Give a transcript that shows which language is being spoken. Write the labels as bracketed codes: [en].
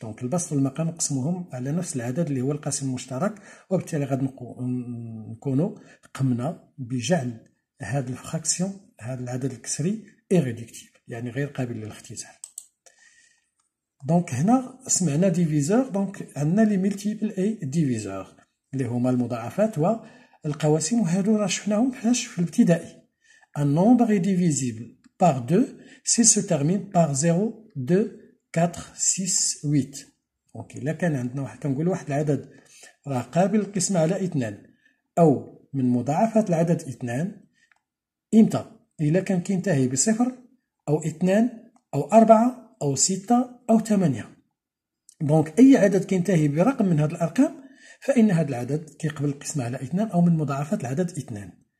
[ar] دونك البسط والمقام نقسموهم على نفس العدد اللي هو القاسم المشترك، وبالتالي غادي نكونوا قمنا بجعل هاد الفراكسيون، هذا العدد الكسري irréductible، يعني غير قابل للاختزال. دونك هنا سمعنا ديفيزور، دونك عندنا لي ملتيبل اي ديفيزور اللي هما المضاعفات والقواسم، وهادو راه شفناهم فاش في الابتدائي. [fr] Un nombre est divisible par 2 s'il se termine par 0, 2, 4, 6, 8. [ar] دونك إلا كان عندنا كنقولوا واحد العدد راه قابل للقسمة على 2 أو من مضاعفات العدد 2، إمتى؟ إلا كان كينتهي بصفر أو 2 أو 4 أو 6 أو 8. دونك أي عدد كينتهي برقم من هذه الأرقام فإن هذا العدد كيقبل القسمة على 2 أو من مضاعفات العدد 2.